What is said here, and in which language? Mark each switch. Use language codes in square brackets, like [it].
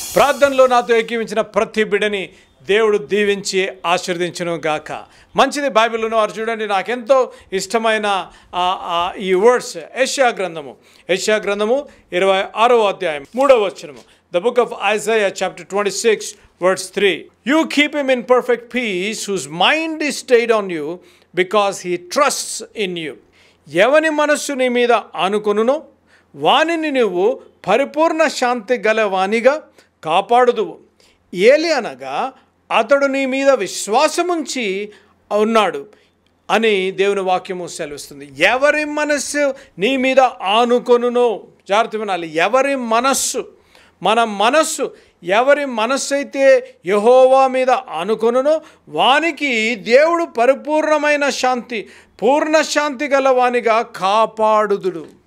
[te] ప్రార్థనలో నాతో ఏకీవించిన ప్రతి బిడ్డని దేవుడు దీవించి ఆశీర్వదించును గాక. మంచిది. బైబిల్ ఉన్నవారు చూడండి, నాకెంతో ఇష్టమైన ఈ వర్డ్స్ యెషయా గ్రంథము 26వ అధ్యాయం 3వ వచనము. [en] The book of Isaiah chapter 26 verse 3. You keep him in perfect peace whose mind is stayed on you because he trusts in you. [te] ఎవని మనస్సు నీ మీద ఆనుకొనునో వానిని నువ్వు పరిపూర్ణ శాంతి గల వానిగా కాపాడుదువు. ఏలి అనగా అతడు నీ మీద విశ్వాసముంచి ఉన్నాడు, అని దేవుని వాక్యము సెలవిస్తుంది. ఎవరి మనస్సు నీ మీద ఆనుకొనునో, జాగ్రత్త వినాలి, ఎవరి మనస్సు, మన మనస్సు ఎవరి మనస్సు అయితే యెహోవా మీద ఆనుకొనునో వానికి దేవుడు పరిపూర్ణమైన శాంతి, పూర్ణ శాంతి గల వానిగా కాపాడుదుడు.